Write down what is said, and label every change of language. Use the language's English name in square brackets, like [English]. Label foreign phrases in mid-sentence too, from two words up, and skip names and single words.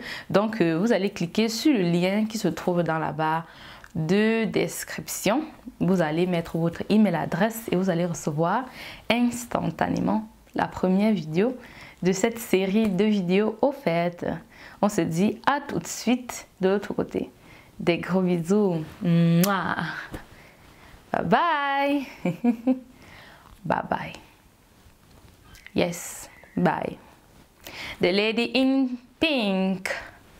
[French] Donc vous allez cliquer sur le lien qui se trouve dans la barre de description. Vous allez mettre votre email adresse et vous allez recevoir instantanément la première vidéo de cette série de vidéos offertes. On se dit à tout de suite de l'autre côté. Des gros bisous. Mouah. [English] Bye bye. Bye bye. Yes, bye. The lady in pink.